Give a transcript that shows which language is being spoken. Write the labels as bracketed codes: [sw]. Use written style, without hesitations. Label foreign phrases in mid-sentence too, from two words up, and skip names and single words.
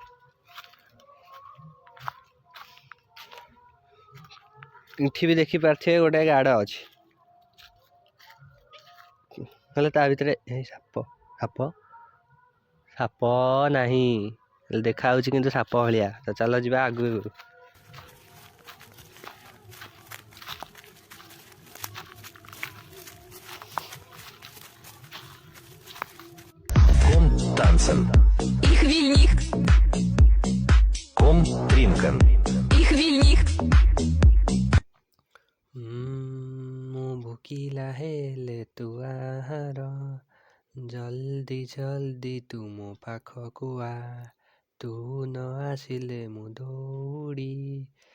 [or] ଏଠି ବି ଦେଖିପାରୁଥିବେ ଗୋଟେ ଗାଡ଼ ଅଛି। ହେଲେ ତା ଭିତରେ ସାପ ନାହିଁ। ଦେଖା ହଉଛି କିନ୍ତୁ ସାପ ଭଳିଆ। ତ ଚାଲ ଯିବା ଆଗକୁ। [de] Komm tanzen. Ich will nicht. Komm trinken. Ich will nicht. [or] ମୁଁ ଭୋକିଲା ହେଲେ ତୁ ଆହାର, ଜଲ୍ଦି ଜଲ୍ଦି ତୁ ମୋ ପାଖକୁ ଆ। ତୁ ନ ଆସିଲେ ମୁଁ ଦୌଡ଼ି